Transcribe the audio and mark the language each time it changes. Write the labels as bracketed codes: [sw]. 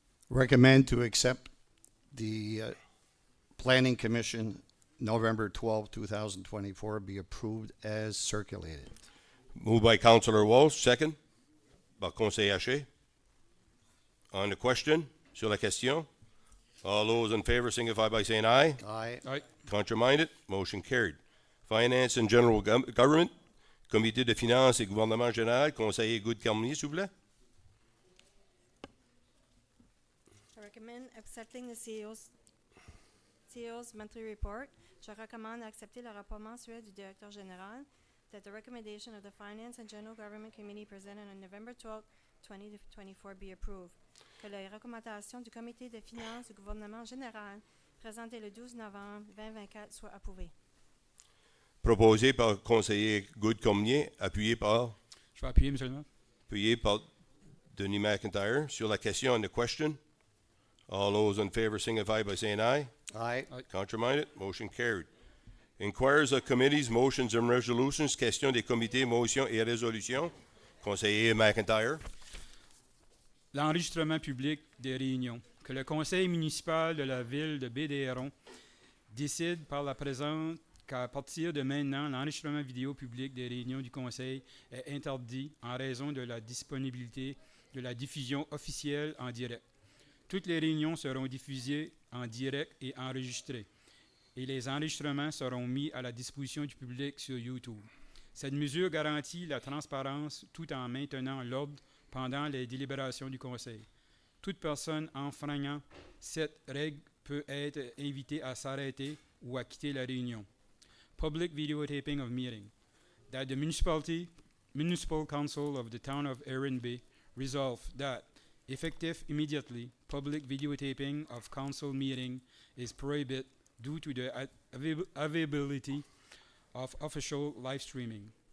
[en] Recommend to accept the Planning Commission November 12, 2024 be approved as circulated. Moved by Councillor Walsh, second. [fr] Par Conseiller Haché. [en] On the question, [fr] sur la question, [en] all those in favor signify by saying aye. Aye. Aye. Contraminded, motion carried. Finance and General Government, [fr] Comité de finances et gouvernement général, Conseiller Goud-Carmonier, s'il vous plaît. [en] I recommend accepting the CEO's monthly report. [fr] Je recommande accepter le rapport mensuel du directeur général. [en] That the recommendation of the Finance and General Government Committee presented on November 12, 2024 be approved. [fr] que les recommandations du comité de finances du gouvernement général présenté le 12 novembre 2024 soient approuvées. Proposé par le conseiller Good-Cormier, appuyé par Je vais appuyer, Monsieur le maire. Denis McIntyre. Sur la question [en] on the question, all those in favor signify by saying aye. Aye. Contraminded, motion carried. Inquires of committees, motions and resolutions, [fr] question des comités, motions et résolutions. Conseiller McIntyre. L'enregistrement public des réunions. Que le conseil municipal de la ville de Baie-des-Hérons décide par la présente qu'à partir de maintenant, l'enregistrement vidéo public des réunions du conseil est interdit en raison de la disponibilité de la diffusion officielle en direct. Toutes les réunions seront diffusées en direct et enregistrées, et les enregistrements seront mis à la disposition du public sur YouTube. Cette mesure garantit la transparence tout en maintenant l'ordre pendant les délibérations du conseil. Toute personne enfreignant cette règle peut être invitée à s'arrêter ou à quitter la réunion. [en] Public videotaping of meeting. That the municipal council of the town of Erin Bay resolve that, effective immediately, public videotaping of council meeting is prohibited due to the availability of official live streaming.